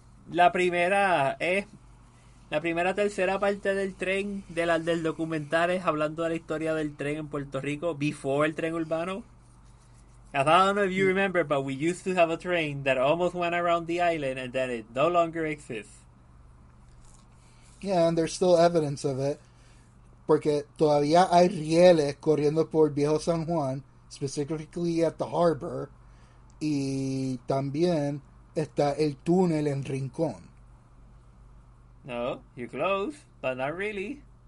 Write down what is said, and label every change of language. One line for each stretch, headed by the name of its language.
Spanish: La primera tercera parte del tren del documental es hablando de la historia del tren en Puerto Rico before el tren urbano.
English: I don't know if you remember, but we used to have a train that almost went around the island and then it no longer exists. Yeah, and there's still evidence of it.
Spanish: Porque todavía hay rieles corriendo por Viejo San Juan,
English: specifically at the harbor,
Spanish: y también está el túnel en Rincón.
English: No, you're close, but not really.